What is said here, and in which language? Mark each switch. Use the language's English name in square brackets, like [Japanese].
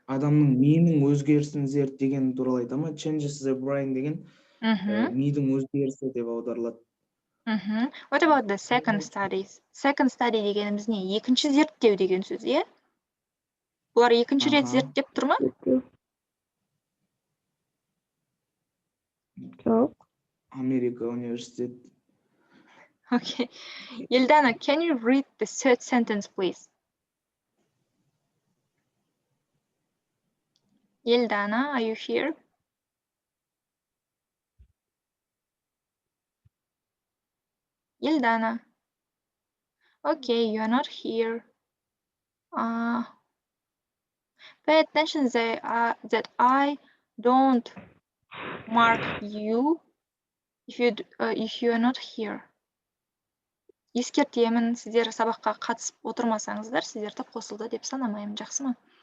[Kazakh] Адамның миының өзгерісін зерттеген туралы айта ма? [English] Changes the brain [Kazakh] деген мидың өзгерісі деп аударылады. [English] What about the second studies? Second study [Kazakh] дегеніміз не? Екінші зерттеу деген сөз, е? Бұлар екінші рет зерттеп тұр ма? Жоқ. Америка университет. [English] Okay. Yeldana, can you read the third sentence, please? Yeldana, are you here? Yeldana. Okay, you are not here. Pay attention that I don't mark you if you are not here. [Kazakh] Ескертемін, сіздер сабаққа қатысып отырмасаңыздар, сіздерді қосылды деп санамаймын, жақсы ма?